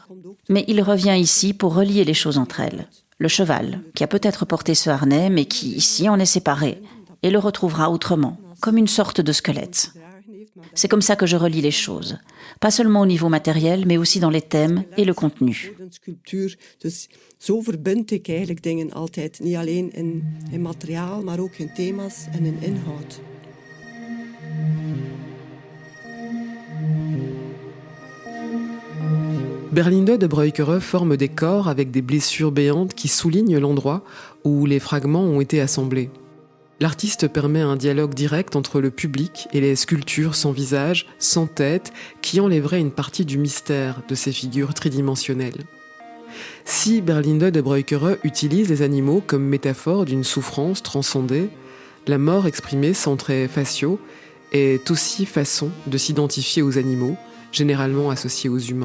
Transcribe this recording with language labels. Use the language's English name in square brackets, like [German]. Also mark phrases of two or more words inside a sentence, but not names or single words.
[French] Mais il revient ici pour relier les choses entre elles. Le cheval, qui a peut-être porté ce harnais, mais qui ici en est séparé, et le retrouvera autrement, comme une sorte de squelette. C'est comme ça que je relie les choses. Pas seulement au niveau matériel, mais aussi dans les thèmes et le contenu. [Dutch] Zo verbind ik eigenlijk dingen altijd. Niet alleen in materiaal, maar ook in thema's en in inhoud. [French] Berlinde de Breukere forme des corps avec des blessures béantes qui soulignent l'endroit où les fragments ont été assemblés. L'artiste permet un dialogue direct entre le public et les sculptures sans visage, sans tête, qui enlèveraient une partie du mystère de ces figures tridimensionnelles. Si Berlinde de Breukere utilise les animaux comme métaphore d'une souffrance transcendée, la mort exprimée sans traits faciaux est aussi façon de s'identifier aux animaux, généralement associés aux humains.